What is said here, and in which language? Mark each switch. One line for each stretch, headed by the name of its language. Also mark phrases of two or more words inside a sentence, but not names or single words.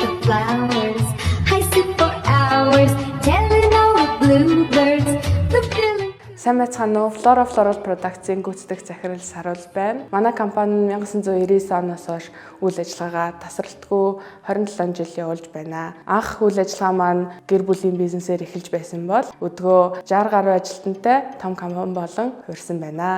English: flowers. I sit for hours telling all the bluebirds the feeling.
Mongolian: Сайн байцгаана уу? Flora Floral Products-ийн гүйцэтгэх захирал Саруул байна. Манай компани 1999 оноос хойш үйл ажиллагаагаа тасралтгүй 27 жил явуулж байна. Анх үйл ажиллагаа маань гэр бүлийн бизнесээр эхэлж байсан бол өдгөө 60 гаруй ажилтнтай том компани болон хувирсан байна.